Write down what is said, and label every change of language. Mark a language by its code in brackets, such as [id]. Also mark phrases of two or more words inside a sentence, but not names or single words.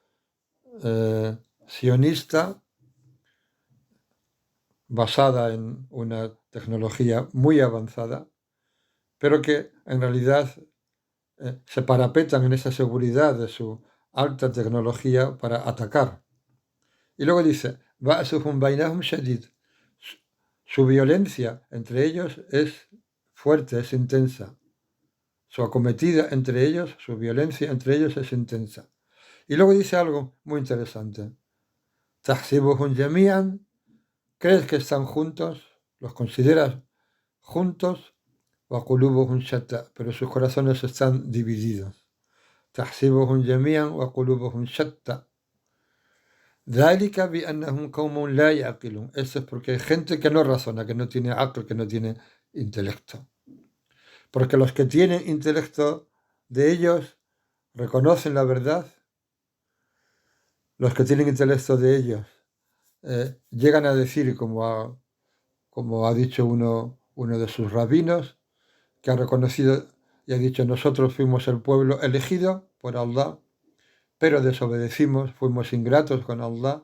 [es] sionista, basada en una tecnología muy avanzada, pero que en realidad se parapetan en esa seguridad de su alta tecnología para atacar. Y luego dice, [ar] بأسهم بينهم شديد. [es] Su violencia entre ellos es fuerte, es intensa. Su acometida entre ellos, su violencia entre ellos es intensa. Y luego dice algo muy interesante. [ar] تحسبهم جميعا. [es] ¿Crees que están juntos? ¿Los consideras juntos? [ar] وقلوبهم شتى, [es] pero sus corazones están divididos. [ar] تحسبهم جميعا وقلوبهم شتى. ذلك بأنهم قوم لا يعقلون. [es] Eso es porque hay gente que no razona, que no tiene aql, que no tiene intelecto. Porque los que tienen intelecto de ellos reconocen la verdad. Los que tienen intelecto de ellos llegan a decir, como ha dicho uno de sus rabinos, que ha reconocido y ha dicho, nosotros fuimos el pueblo elegido por Allah, pero desobedecimos, fuimos ingratos con Allah.